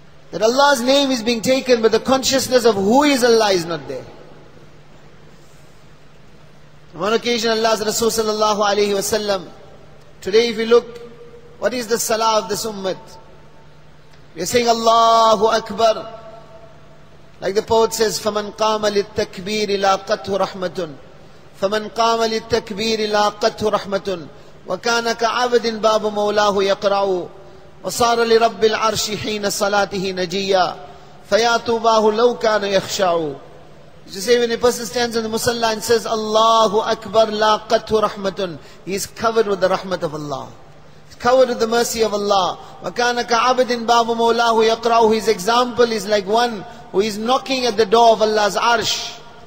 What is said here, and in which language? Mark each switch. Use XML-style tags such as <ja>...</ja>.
<en>That Allah's name is being taken, but the consciousness of who is Allah is not there. On one occasion, Allah's Rasul sallallahu alayhi wa sallam, today if we look, what is the salah of this ummah? We are saying Allahu Akbar. Like the poet says,</en> <ar>فَمَنْ قَامَ لِلتَّكْبِيرِ لَاقَتْهُ رَحْمَةٌ فَمَنْ قَامَ لِلتَّكْبِيرِ لَاقَتْهُ رَحْمَةٌ وَكَانَ كَعَبْدٍ بَابُ مَوْلَاهُ يَقْرَعُ وَصَارَ لِرَبِّ الْعَرْشِ حِينَ صَلَاتِهِ نَجِيًّا فَيَا طُوبَاهُ لَوْ كَانَ يَخْشَعُ.</ar> <en>You say when a person stands on the musalla and says Allahu Akbar</en> <ar>laqathu rahmatun,</ar> <en>he is covered with the rahmat of Allah, he is covered with the mercy of Allah.</en> <ar>وَكَانَ كَعَبْدٍ بَابُ مَوْلَاهُ يَقْرَعُ.</ar> <en>His example is like one who is knocking at the door of Allah's arsh.</en>